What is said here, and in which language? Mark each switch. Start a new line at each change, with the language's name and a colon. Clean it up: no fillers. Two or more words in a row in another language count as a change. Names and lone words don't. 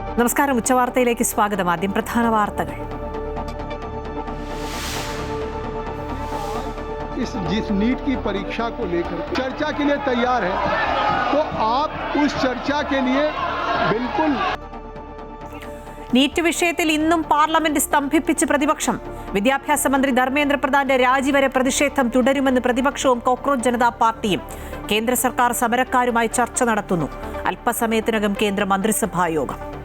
Malayalam: നമസ്കാരം. ഉച്ചവാർത്തയിലേക്ക് സ്വാഗതം. ആദ്യം പ്രധാന വാർത്തകൾ.
Hindi: जिस नीट की परीक्षा को लेकर चर्चा के लिए तैयार है तो आप उस चर्चा के लिए बिल्कुल.
Malayalam: നീറ്റ് വിഷയത്തിൽ ഇന്നും പാർലമെന്റ് സ്തംഭിപ്പിച്ച് പ്രതിപക്ഷം. വിദ്യാഭ്യാസ മന്ത്രി ധർമ്മേന്ദ്ര പ്രധാന്റെ രാജി വരെ പ്രതിഷേധം തുടരുമെന്ന് പ്രതിപക്ഷവും കോക്രോച്ച് ജനതാ പാർട്ടിയും. കേന്ദ്ര സർക്കാർ സമരക്കാരുമായി ചർച്ച നടത്തുന്നു. അല്പസമയത്തിനകം കേന്ദ്ര മന്ത്രിസഭാ യോഗം.